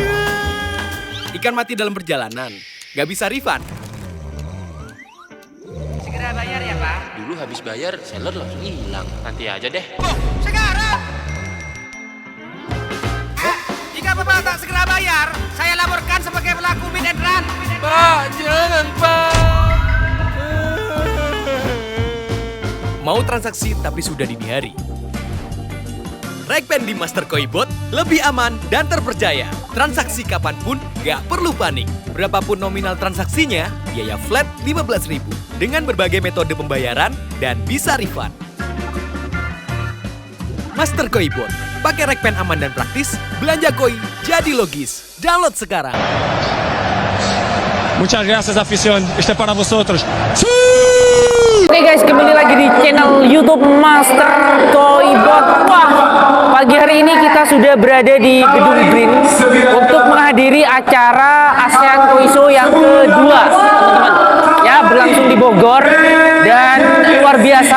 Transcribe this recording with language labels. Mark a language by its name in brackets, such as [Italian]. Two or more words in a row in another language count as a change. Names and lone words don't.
[Indonesian] Ikan mati dalam perjalanan, gak bisa refund. Segera bayar ya Pak. Dulu habis bayar, seller langsung hilang. Nanti aja deh. Oh, sekarang. Jika Bapak tak segera bayar, saya laporkan sebagai pelaku [English] hit and run. [Indonesian] Pak, jangan Pak. Mau transaksi tapi sudah dini hari. Rekpen di Mastercoin Bot lebih aman dan terpercaya. Transaksi kapanpun gak perlu panik. Berapapun nominal transaksinya, biaya flat 15.000 dengan berbagai metode pembayaran dan bisa refund. Mastercoin Bot, pakai Rekpen aman dan praktis, belanja koi jadi logis. Download sekarang. [Spanish] Muchas gracias afición, este para vosotros. [Indonesian] Oke guys, kembali lagi di channel YouTube Mastercoin Bot. Wah, pagi hari ini kita sudah berada di Gedung Green untuk menghadiri acara ASEAN Koi Show yang kedua, teman-teman. Ya, berlangsung di Bogor dan luar biasa.